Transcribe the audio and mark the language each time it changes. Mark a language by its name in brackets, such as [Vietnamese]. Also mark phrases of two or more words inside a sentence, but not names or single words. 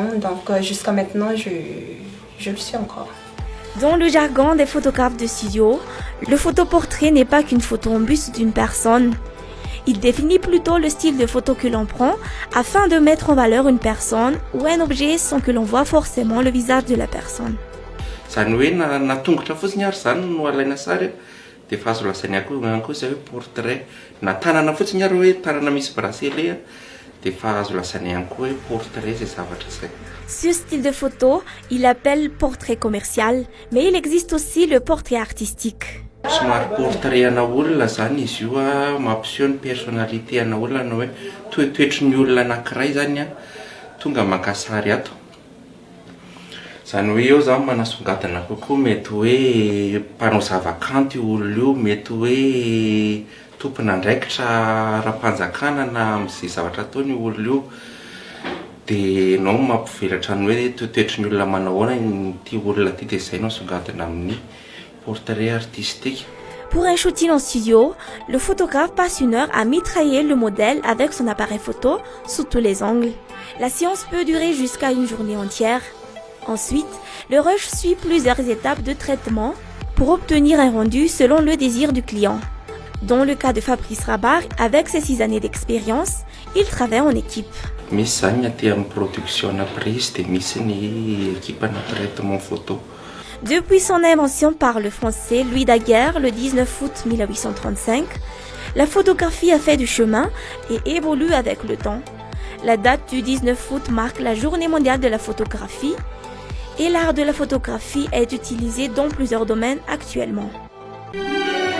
[French] Donc jusqu'à maintenant, je le suis encore. Dans le jargon des photographes de studio, le photoportrait n'est pas qu'une photo en buste d'une personne. Il définit plutôt le style de photo que l'on prend afin de mettre en valeur une personne ou un objet sans que l'on voit forcément le visage de la personne. [Malagasy] Zany hoe natongotra fotsiny ary zany no alaina sary dia efa azo lasainy ihany koa izay hoe portrait na tanana fotsiny ary hoe tanana misy bracelet dia efa azo lasainy ihany koa hoe portrait zay zavatra izay. [French] Ce style de photo, il appelle portrait commercial, mais il existe aussi le portrait artistique. [Malagasy] Somary portrait ana olona zany izy io mampiseho ny personnalité ana olona na hoe toetoetry ny olona anankiray zany tonga maka sary ato. Zany hoe eo zany manasongadina kokoa mety hoe mpanao zavakanto io olona io, mety hoe tompona andraikitra ara-panjakana na amin'izay zavatra ataony io olona io. Dia ianao mampivelatra ny hoe toetoetry ny olona manao ahoana ity olona ity dia izay no asongadina amin'ny [French] portrait artistique. Pour un shooting en studio, le photographe passe 1 heure à mitrailler le modèle avec son appareil photo sous tous les angles. La séance peut durer jusqu'à une journée entière. Ensuite, le rush suit plusieurs étapes de traitement pour obtenir un rendu selon le désir du client. Dans le cas de Fabrice Rabar, avec ses 6 années d'expérience, il travaille en équipe. [Malagasy] Misy zany aty amin'ny production na prise dia misy ny équipe na [French] traitement photo. Depuis son invention par le français Louis Daguerre le 19 août 1835, la photographie a fait du chemin et évolue avec le temps. La date du 19 août marque la journée mondiale de la photographie et l'art de la photographie est utilisé dans plusieurs domaines actuellement.